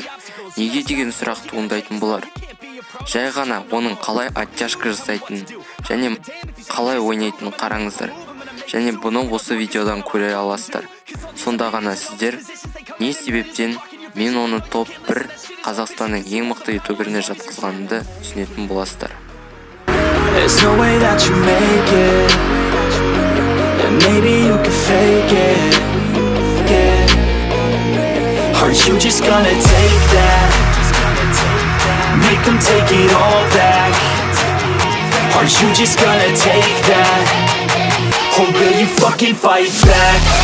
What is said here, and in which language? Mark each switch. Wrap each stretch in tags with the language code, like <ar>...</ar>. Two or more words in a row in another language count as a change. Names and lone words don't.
<kk>Неге деген сұрақ туындайтын болар? Жай ғана оның қалай оттяжка жасайтынын және қалай ойнайтынын қараңыздар. Және бұны осы видеодан көре аласыздар. Сонда ғана сіздер не себептен мен оны топ 1 Қазақстанның ең мықты ютуберіне жатқызғанымды түсінетін боласыздар.</kk> <en>There's no way that you make it, and maybe you can fake it, yeah. Aren't you just gonna take that, make them take it all back? Aren't you just gonna take that, or will you fucking fight back?</en>